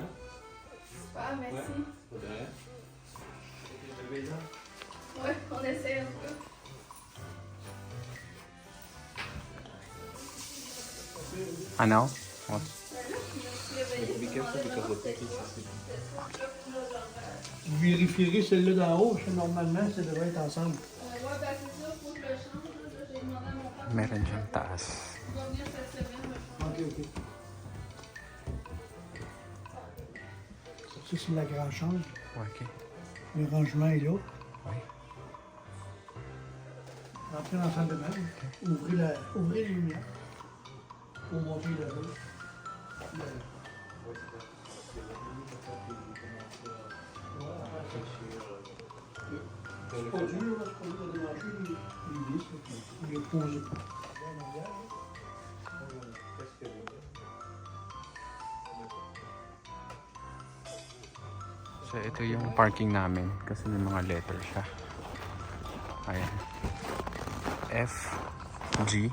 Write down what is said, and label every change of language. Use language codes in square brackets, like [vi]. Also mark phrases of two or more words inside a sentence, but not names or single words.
[fr] Ah, merci. Ouais. Ouais, on essaie un peu. [tl] Ano? [en] Be careful because the pick is [fr] Vous vérifierez celle-là d'en haut, parce que normalement, ça devrait être ensemble. Ouais, ben c'est ça, faut que je le change. Là. J'ai demandé à mon père. [tl] Meron siyang taas. [fr] Il va venir cette semaine. [en] Ok, ok. [fr] Ça, c'est la grande chambre. Okay. Le rangement est là. Oui. Rentrez dans la salle de bain. Ouvrez les lumières. Pour monter là. C'est pas dur, là, c'est pas dur de démarcher les vis. Il est posé. [tl] So ito yung parking namin kasi may mga letter siya. Ayan. F, G.